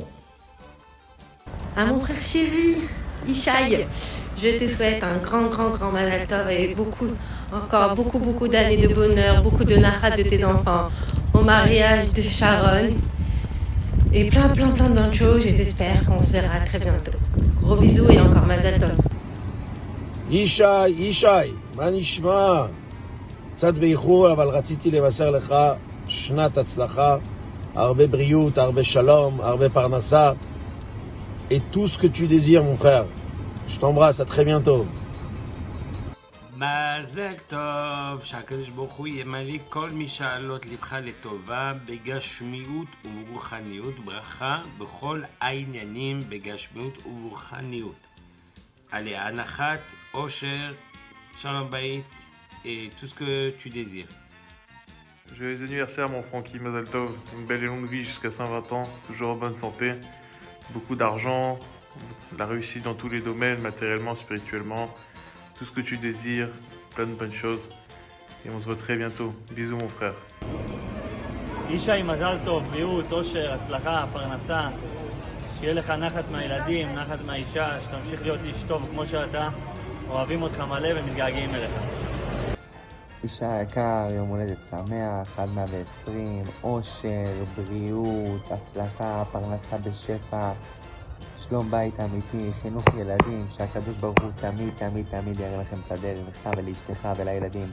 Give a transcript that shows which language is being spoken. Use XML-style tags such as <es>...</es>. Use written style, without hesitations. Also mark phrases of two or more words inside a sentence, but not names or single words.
<fr>À mon frère chéri, Yishai, je te souhaite un grand</fr> <he>מזל טוב</he> <fr>et encore beaucoup d'années de bonheur, beaucoup de nachat de tes enfants, au mariage de Sharon et plein de bonnes choses. J'espère qu'on se verra très bientôt. Gros bisous et encore</fr> <he>מזל טוב. ישי, מה נשמע? קצת באיחור, אבל רציתי לבשר לך שנת הצלחה, הרבה בריאות, הרבה שלום, הרבה פרנסה,</he> <fr>et tout ce que tu désires, mon frère. Je t'embrasse, à très bientôt.</fr> <he>מזל טוב, שהקדוש ברוך הוא ימלא כל משאלות לבך לטובה בגשמיות וברוחניות, ברכה בכל העניינים בגשמיות וברוחניות.</he> <fr>Allez,</fr> <he>הנחת, עושר, שלום בית</he> <fr>et tout ce que tu désires. Joyeux anniversaire mon Francky,</fr> <he>מזל טוב,</he> <fr>une belle et longue vie jusqu'à 120 ans, toujours en bonne santé, beaucoup d'argent, la réussite dans tous les domaines, matériellement, spirituellement, tout ce que tu désires, plein de bonnes choses. Et on se voit très bientôt. Bisous mon frère.</fr> <he>ישי, מזל טוב, בריאות, אושר, הצלחה, פרנסה, שיהיה לך נחת מהילדים, נחת מהאישה, שתמשיך להיות איש טוב כמו שאתה, אוהבים אותך מלא ומתגעגעים אליך. ישי היקר, יום הולדת שמח, עד 120, אושר, בריאות, הצלחה, פרנסה בשפע, שלום בית אמיתי, חינוך ילדים, שהקדוש ברוך הוא תמיד תמיד תמיד יראה לכם את הדרך, לך ולאשתך ולילדים.</he>